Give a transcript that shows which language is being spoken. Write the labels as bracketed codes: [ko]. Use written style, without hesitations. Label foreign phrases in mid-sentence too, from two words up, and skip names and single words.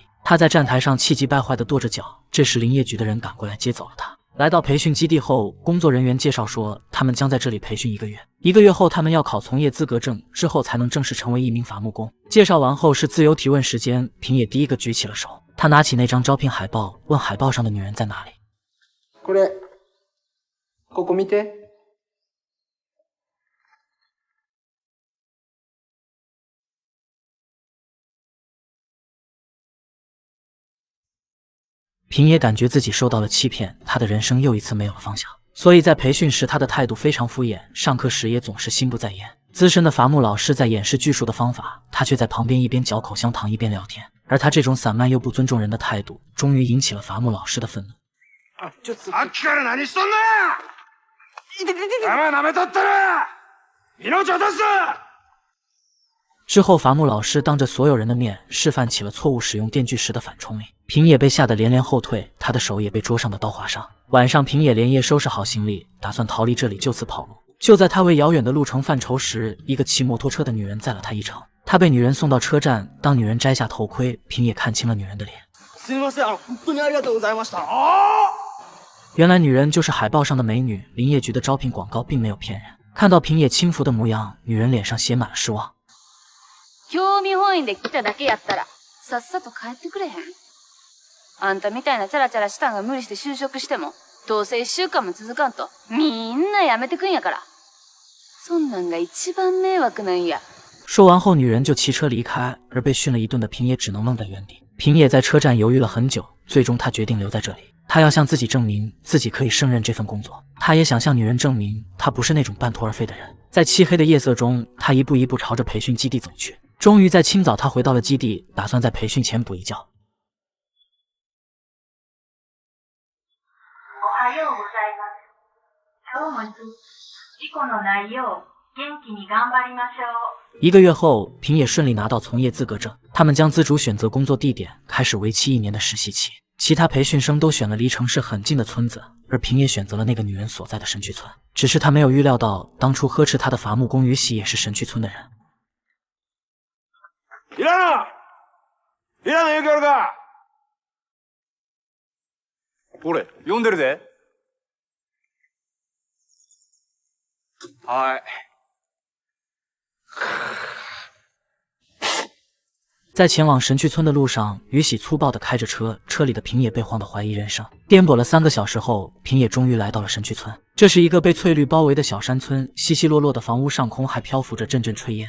[zh] 他在站台上气急败坏地跺着脚，这时林业局的人赶过来接走了他。来到培训基地后，工作人员介绍说，他们将在这里培训1个月，1个月后他们要考从业资格证，之后才能正式成为一名伐木工。介绍完后是自由提问时间，平野第一个举起了手，他拿起那张招聘海报，问海报上的女人在哪里。 [ja] ここ見て。 [zh] 平野感觉自己受到了欺骗，他的人生又一次没有了方向。所以在培训时，他的态度非常敷衍，上课时也总是心不在焉。资深的伐木老师在演示锯树的方法，他却在旁边一边嚼口香糖一边聊天。而他这种散漫又不尊重人的态度，终于引起了伐木老师的愤怒。 [ja] さっきから何しとんねん！舐めとったら命を出す！ [zh] 之后，伐木老师当着所有人的面示范起了错误使用电锯时的反冲力。平野被吓得连连后退，他的手也被桌上的刀划伤。晚上，平野连夜收拾好行李，打算逃离这里，就此跑路。就在他为遥远的路程犯愁时，一个骑摩托车的女人载了他一程。他被女人送到车站，当女人摘下头盔，平野看清了女人的脸。 [ja] すみません、本当にありがとうございました。 [zh] 原来女人就是海报上的美女。林业局的招聘广告并没有骗人。看到平野轻浮的模样，女人脸上写满了失望。 [ja] 興味本位で来ただけやったらさっさと帰ってくれへん。あんたみたいなチャラチャラしたんが無理して就職してもどうせ1週間も続かんとみんな辞めてくんやから。そんなんが一番迷惑なんや。 [zh] 说完后，女人就骑车离开，而被训了一顿的平野只能愣在原地。平野在车站犹豫了很久，最终他决定留在这里。他要向自己证明自己可以胜任这份工作，他也想向女人证明他不是那种半途而废的人。在漆黑的夜色中，他一步一步朝着培训基地走去。终于在清早，他回到了基地，打算在培训前补一觉。 [ja] おはようございます。今日も事故のないよう元気に頑張りましょう。 [zh] 1个月后，平野顺利拿到从业资格证，他们将自主选择工作地点，开始为期1年的实习期。其他培训生都选了离城市很近的村子，而平野选择了那个女人所在的神区村。只是他没有预料到，当初呵斥他的伐木工宇喜也是神区村的人。 [ja] いらん言うけおるか。これ読んでるで。はい。 [zh] 在前往神区村的路上，宇喜粗暴地开着车，车里的平野被晃得怀疑人生。颠簸了3个小时后，平野终于来到了神区村。这是一个被翠绿包围的小山村，稀稀落落的房屋上空还漂浮着阵阵炊烟。